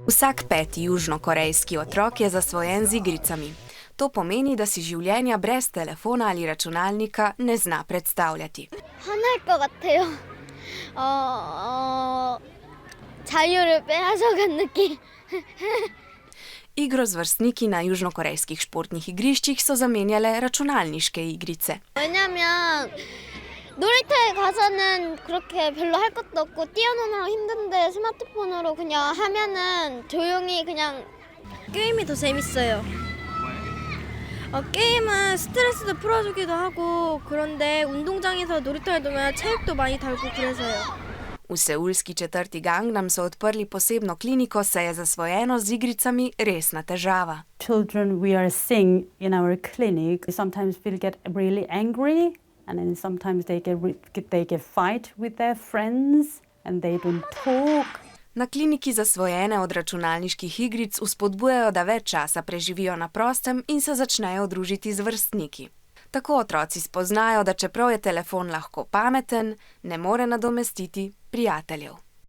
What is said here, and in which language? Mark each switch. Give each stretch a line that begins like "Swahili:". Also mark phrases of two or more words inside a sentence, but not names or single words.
Slovenian: Vsak peti južnokorejski otrok je zasvojen z igricami. To pomeni, da si življenja brez telefona ali računalnika ne zna predstavljati.
Korean: 화날 것 같아요. 자유를 빼앗아간 느낌.
Slovenian: Igro z vrstniki na južnokorejskih športnih igriščih so zamenjale računalniške igrice.
Korean: 왜냐면 놀이터에 가서는 그렇게 별로 할 것도 없고 뛰어노느라 힘든데 스마트폰으로 그냥 하면은 조용히 그냥 게임이 더 재밌어요. 게임은 스트레스도 풀어주기도 하고 그런데 운동장에서 놀이터에 두면 체력도 많이 달고 그래서요.
Slovenian: V seulski četrti Gangnam so odprli posebno kliniko, saj je zasvojenost z igricami resna težava.
English: Children we are seeing in our clinic sometimes will get really angry and then sometimes they get fight with their friends and they don't talk.
Slovenian: Na kliniki zasvojene od računalniških igric vzpodbujajo, da več časa preživijo na prostem in se začnejo družiti z vrstniki. Tako otroci spoznajo, da čeprav je telefon lahko pameten, ne more nadomestiti prijateljev.